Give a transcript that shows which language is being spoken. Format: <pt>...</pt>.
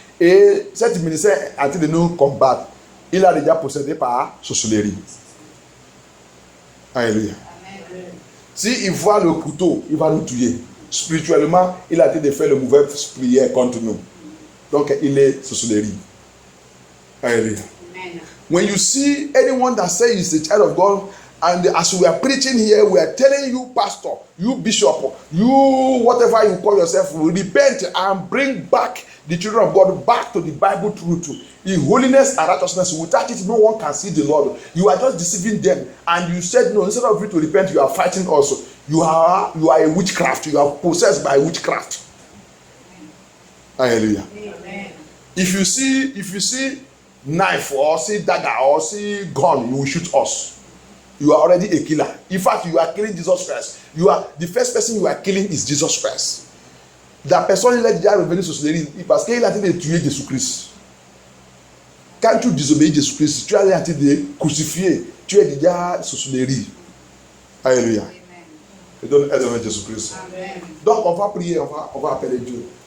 <fr>Et cet ministère est en train de nous combattre. Il a déjà possédé par sorcellerie. Alléluia. S'il voit le couteau, il va nous tuer. Spirituellement, il a été de faire le mauvaise prière contre nous. Donc, il est sorcellerie. Alléluia.</fr> <en>When you see anyone that says he's a child of God, and as we are preaching here, we are telling you, pastor, you bishop, you whatever you call yourself, repent and bring back the children of God back to the Bible truth. In holiness and righteousness, without it, no one can see the Lord. You are just deceiving them. And you said, no, instead of you to repent, you are fighting also. You are a witchcraft. You are possessed by witchcraft. Hallelujah. Amen. If you see knife or see dagger or see gun, you will shoot us. You are already a killer. In fact, you are killing Jesus Christ. The first person you are killing is Jesus Christ.</en> <fr>La personne, il est déjà revenu sur ce délit parce qu'il a été de tuer Jésus-Christ. Quand tu désobéis Jésus-Christ, tu as été de crucifier. Tu es déjà sur ce délit. Alléluia. Et donne aide à Jésus-Christ. Donc on va prier, on va appeler Dieu.</fr>